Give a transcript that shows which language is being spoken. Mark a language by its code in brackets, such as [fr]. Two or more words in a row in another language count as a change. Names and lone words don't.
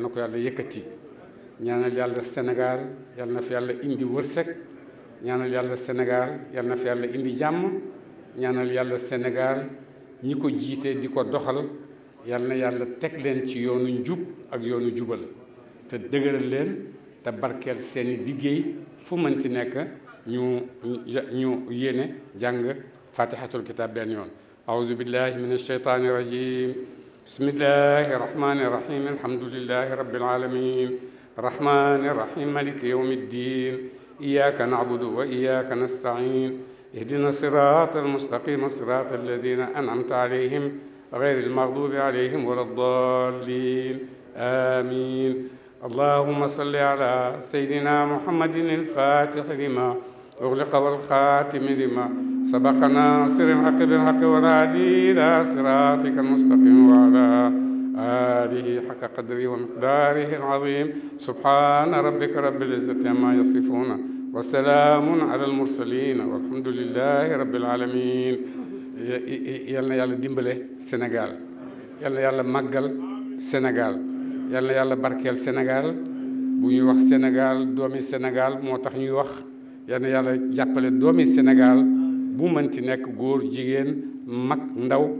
[wo] na ko yàlla yëkkati ñaanal yàlla Sénégal yal na fi yàlla indi wërsëg ñaanal yàlla Sénégal yal na fi yàlla indi jàmm ñaanal yàlla Sénégal ñi ko jiite di ko doxal yal na yàlla teg leen ci yoonu njub ak yoonu jubal te dëgëral leen te barkeel seeni liggéey fu mënti nekk ñu yéene jàng [ar] فاتحة الكتاب [wo] benn yoon [ar] أعوذ بالله من الشيطان الرجيم بسم الله الرحمن الرحيم الحمد لله رب العالمين الرحمن الرحيم مالك يوم الدين إياك نعبد وإياك نستعين اهدنا الصراط المستقيم صراط الذين أنعمت عليهم غير المغضوب عليهم ولا الضالين آمين اللهم صل على سيدنا محمد الفاتح لما أغلق والخاتم لما سبق ناصر الحق بالحق والهادي إلى صراطك المستقيم وعلى آله حق قدره ومقداره العظيم سبحان ربك رب العزة عما يصفون وسلام على المرسلين والحمد لله رب العالمين [wo] yal na yàlla dimbale Sénégal yal na yàlla màggal Sénégal yal na yàlla barkeel Sénégal bu ñuy wax Sénégal doomi Sénégal moo tax ñuy wax yal na yàlla jàppale doomi Sénégal bu mënti nekk góor jigéen mag ndaw